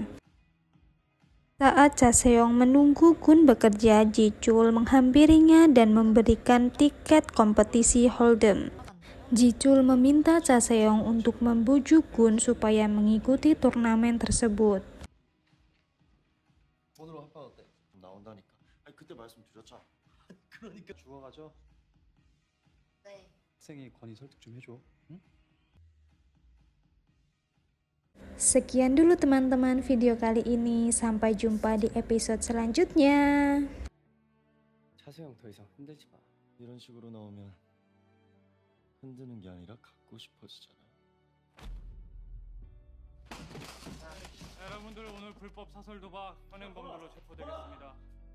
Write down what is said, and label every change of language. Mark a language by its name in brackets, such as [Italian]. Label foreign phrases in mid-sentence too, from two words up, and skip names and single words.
[Indonesian] Saat Cha Seong menunggu Gun bekerja, Ji-chul menghampirinya dan memberikan tiket kompetisi Hold'em. Ji-chul meminta Cha Seong untuk membujuk Gun supaya mengikuti turnamen tersebut. [Korean] 오늘 한판 어때? 나온다니까. 아니 그때 말씀드렸잖아. 그러니까 죽어가죠. 네. 학생이 권위 설득 좀 해줘. 응? [Indonesian] Sekian dulu teman-teman video kali ini. Sampai jumpa di episode selanjutnya. [Korean] 차세형 더 이상 흔들지 마. 이런 식으로 나오면 흔드는 게 아니라 갖고 싶어지잖아. 여러분들 오늘 불법 사설 도박 현행범들로 체포되겠습니다.